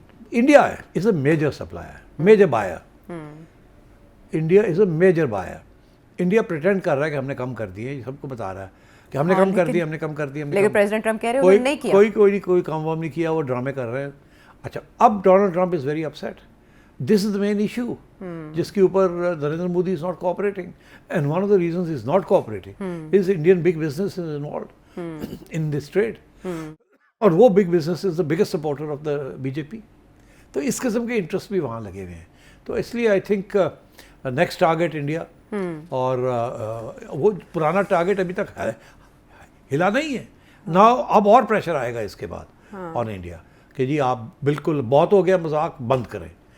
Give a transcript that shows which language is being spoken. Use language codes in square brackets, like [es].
[en] India is a major supplier, major buyer. India is a major buyer. [ur] India pretend کر رہا ہے کہ ہم نے کم کر دیے, سب کو بتا رہا ہے کہ ہم نے کم کر دی, ہم نے کم کر دی. لیکن پریزیڈنٹ ٹرمپ کہہ رہے ہیں انہوں نے نہیں کیا, کوئی کام وام نہیں کیا, وہ ڈرامے کر رہے ہیں. [en] اچھا, اب Donald Trump is very upset. This is the main issue [ur] جس کے اوپر [en] Narendra Modi is not cooperating, and one of the reasons is not cooperating is Indian big business is involved in this trade, [ur] اور وہ [en] Big business is the biggest supporter of the B J P. [ur] تو اس قسم کے interest بھی وہاں لگے ہوئے ہیں. تو اس لیے [en] I think next target India, [ur] اور وہ پرانا ٹارگیٹ ابھی تک ہلا نہیں ہے نا. اب اور پریشر آئے گا اس کے بعد [en] on India [ur] کہ جی آپ بالکل بہت ہو گیا مذاق, بند کریں.